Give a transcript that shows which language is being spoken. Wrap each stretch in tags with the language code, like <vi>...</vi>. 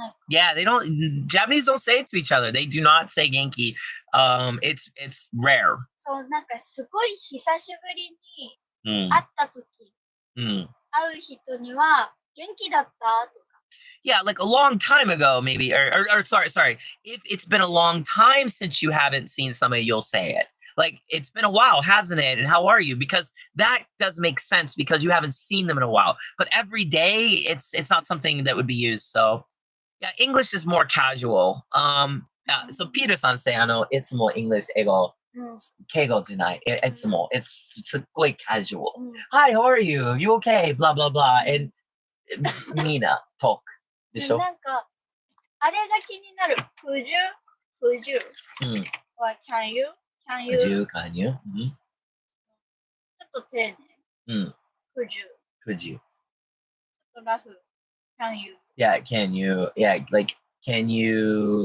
<en>Yeah, Japanese don't say it to each other. They do not say Genki. It's rare.</en> <ja>そう、なんかすごい久しぶりに会った時、会う人には元気だったとか。</ja> <en>Yeah, like a long time ago, maybe, or sorry. If it's been a long time since you haven't seen somebody, you'll say it. Like, it's been a while, hasn't it? And how are you? Because that does make sense because you haven't seen them in a while. But every day, it's not something that would be used. So, yeah, English is more casual. So Peter-san say, it's more English, ego.</en> <ja>敬語じゃない。いつも。</ja> <en>It's</en> <ja>すっごい</ja> <en>casual. うん。 Hi, how are you? You okay? Blah, blah, blah. And</en> <ja>みんな</ja> <en>talk.</en> <ja>でしょなんか、あれが気になる。</ja> <en>Could you? うん。は Can you? Can you? Could you? Can you? うん。</en> <ja>ちょっと丁寧。うん。</ja> <en>Could you? Could you?</en> <ja>ちょっとラフ。</ja> <en>Can you? Yeah, can you? Yeah, like, can you?</en>